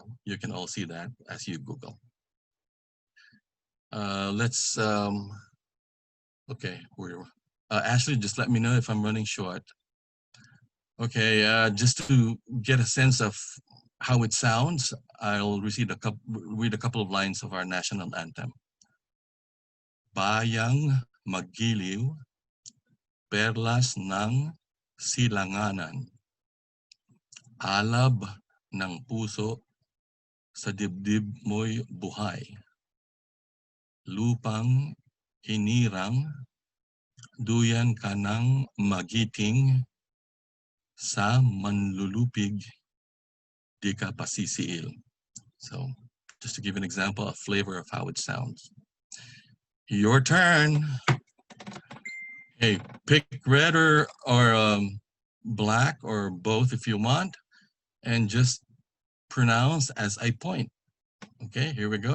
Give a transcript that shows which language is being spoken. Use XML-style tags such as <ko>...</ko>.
<en>You can all see that as you Google. Let's, okay, Ashley, just let me know if I'm running short. Okay, just to get a sense of how it sounds, I'll read a couple of lines of our national anthem.</en> <tl>Bayang Magiliw, perlas ng silanganan, alab ng puso, sa dibdib mo'y buhay. Lupang hinirang, duyan ka ng magiting, sa manlulupig, di ka pasisiil.</tl> <en>So, just to give an example, a flavor of how it sounds. Your turn. Hey, pick red or black or both if you want, and just pronounce as I point. Okay, here we go.</en>